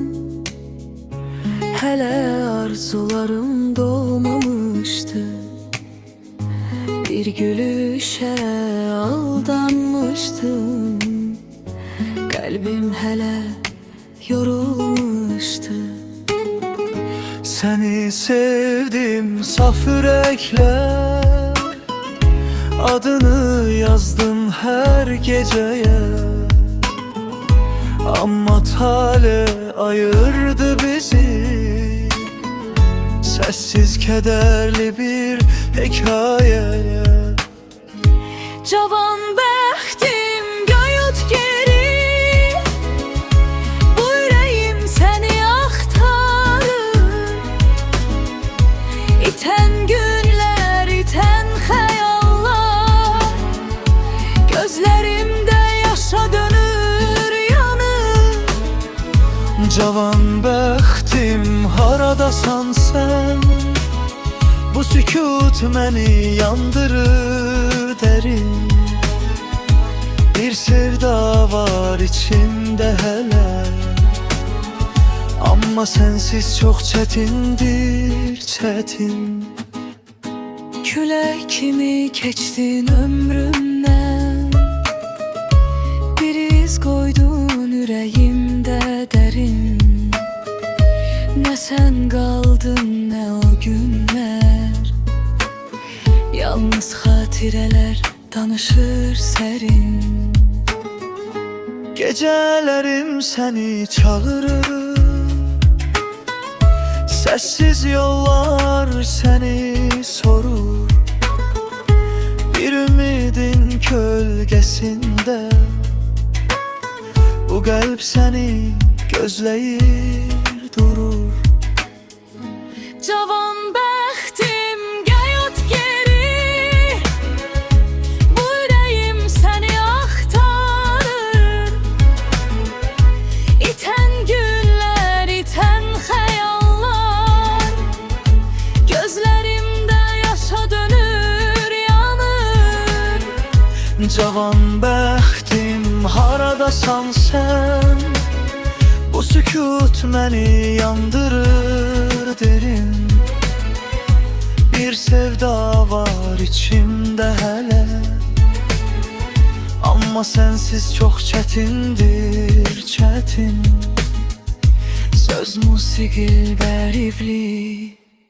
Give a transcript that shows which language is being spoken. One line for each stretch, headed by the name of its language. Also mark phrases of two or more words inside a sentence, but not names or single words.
Azerbaijani: Hələ arzularım doğmamışdı. Bir gülüşə aldanmışdım. Qəlbim hələ yorulmuşdu.
Turkish: Seni sevdim saf yürekler, adını yazdım her geceye. Ama tale ayırdı bizi, sessiz kederli bir hikayeye.
Azerbaijani: Cavan bəxtim qayıt geri, bu ürəyim səni axtarır. İtən günlər, itən xəyallar, gözlərimdə yaşa dönür yanır. Cavan bəxtim haradasan sen, bu sükut məni yandırır derin.
Turkish: Bir sevda var içimde hele, ama sensiz çok çetindir, çetin.
Azerbaijani: Külək kimi keçdin ömrümdən, bir iz qoydun ürəyimdə dərin. Nə sən qaldın, nə o günlər, yalnız xatirələr danışır sərin.
Turkish: Gecelerim seni çağırır, sessiz yollar seni sorur. Bir ümidin kölgesinde bu kalp seni gözleyir durur.
Azerbaijani: Cavan bəxtim qayıt geri, bu ürəyim səni axtarır. İtən günlər, itən xəyallar, gözlərimdə yaşa dönür yanır. Cavan bəxtim haradasan sen, bu sükut məni yandırır derin.
Turkish: Bir sevda var içimde hele, ama sensiz çok çetindir, çetin.
Azerbaijani: Söz musiqi bəribli,